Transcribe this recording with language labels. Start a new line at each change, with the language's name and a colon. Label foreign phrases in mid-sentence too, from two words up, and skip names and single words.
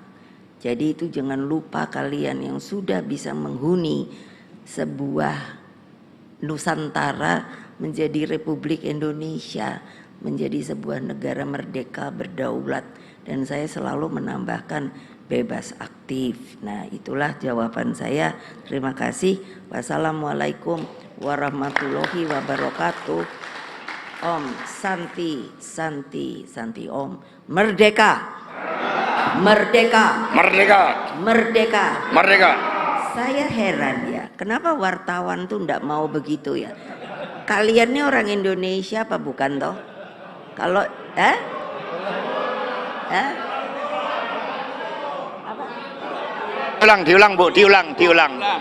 Indonesian: Jadi itu jangan lupa kalian yang sudah bisa menghuni sebuah Nusantara menjadi Republik Indonesia, menjadi sebuah negara merdeka berdaulat. Dan saya selalu menambahkan bebas aktif. Nah, itulah jawaban saya. Terima kasih.
Arabic: والسلام عليكم ورحمة الله وبركاته.
Sanskrit: Om Santi, Santi, Santi Om. Merdeka.
Indonesian: Merdeka. Merdeka. Merdeka. Merdeka. Saya heran ya, kenapa wartawan tuh ndak mau begitu ya? Kalian ini orang Indonesia apa bukan toh? Kalau Diulang Bu, diulang.